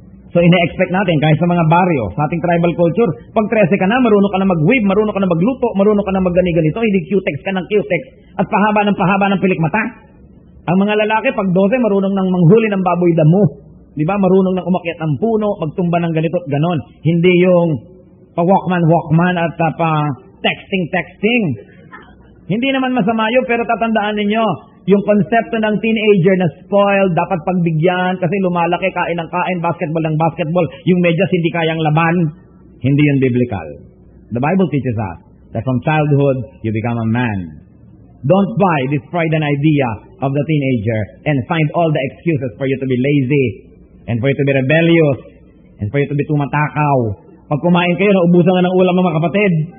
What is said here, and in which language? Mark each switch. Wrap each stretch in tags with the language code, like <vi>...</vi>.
<tl>So ine-expect natin, kahit sa mga baryo, sa ating tribal culture, pag 13 ka na, marunong ka na mag-weave, marunong ka na magluto, marunong ka na mag-ganito, hindi cutex ka ng cutex, at pahaba ng pilikmata. Ang mga lalaki, pag 12, marunong nang manghuli ng baboy damo. Di ba? Marunong nang umakyat ng puno, magtumba ng ganito at ganon. Hindi yung pa-walkman at pa-texting. Hindi naman masama yun, pero tatandaan ninyo, yung konsepto ng teenager na spoiled, dapat pagbigyan kasi lumalaki, kain ng kain, basketball ng basketball, yung medyas hindi kayang laban, hindi yun biblical.</tl> <en>The Bible teaches us that from childhood, you become a man. Don't buy this Freudian idea of the teenager and find all the excuses for you to be lazy and for you to be rebellious and for you to be tumatakaw.</en> <tl>Pag kumain kayo, naubusan na ng ulam ng mga kapatid.</tl>